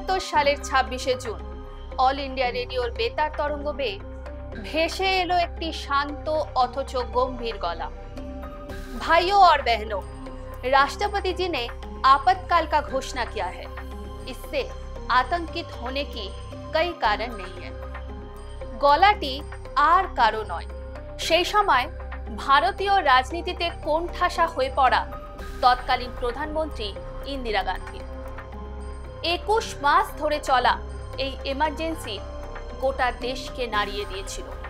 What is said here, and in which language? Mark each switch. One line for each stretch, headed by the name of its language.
Bangla: সালের ২৬শে June all India রেডিওর বেতার তরঙ্গ বেয়ে ভেসে এলো একটি শান্ত অথচ गंभीर गला।
Hindi: भाइयों और बहनों, राष्ट्रपति जी ने आपातकाल का घोषणा किया है। इससे आतंकित होने की कई कारण नहीं है।
Bangla: गलाटी आर कारो नय, সেই সময় ভারতীয় রাজনীতিতে কোণঠাসা হয়ে পড়া তৎকালীন প্রধানমন্ত্রী ইন্দিরা গান্ধী। ২১ মাস ধরে চলা এই এমার্জেন্সি গোটা দেশকে নাড়িয়ে দিয়েছিল।